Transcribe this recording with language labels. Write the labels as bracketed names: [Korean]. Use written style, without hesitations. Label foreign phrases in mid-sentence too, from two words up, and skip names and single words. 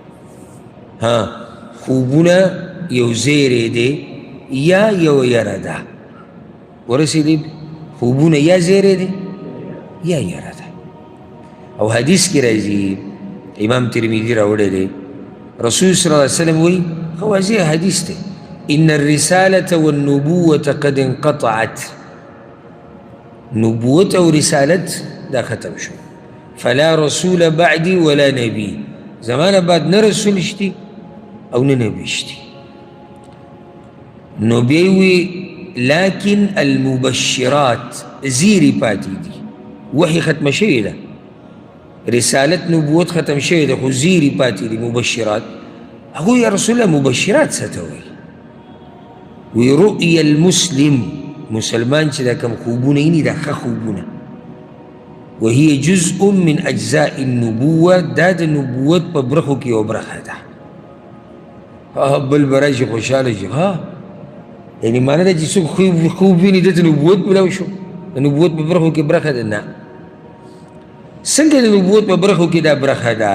[Pashto] خوبونه یو زیری دی یا یو یره ده، ورسېدی خوبونه یا زیری دی یا یره ده. او حدیث کې راځي، امام ترمذي راوړی دی، رسول صلی الله علیه وسلم وایي، خو واضح حدیث دی، [Arabic] ان الرسالة والنبوة قد انقطعت، [Pashto] نبوت او رسالت دا ختم شو، [Arabic] فلا رسول بعدي ولا نبي، [Pashto] زمانه بعد نه رسول شتي او نه نبي شتي. نو بيوي [Arabic] لكن المبشرات [Pashto] زيري پاتې دي، وحي ختم شوی ده، رسالت نبوت ختم شوی ده، خو زیري پاتې دي مبشرات. هغوی یا رسول الله مبشرات څه ته وایي؟ وی [Arabic] رؤیا المسلم، [Pashto] مسلمان چې دا کوم خوبونه ییني دا ښه خوبونه، [Arabic] وهي جزء من اجزاء النبوه، [Pashto] دا د نبوت په برخو کې یو برخه ده. بل به راشي خوشحاله شي، یعنی معنی ده چې څوک خوب ویني ده ته نبوت ملاو شو، د نبوت په برخو کې برخه ده. نه، څنګه د نبوت په برخو کې دا برخه ده؟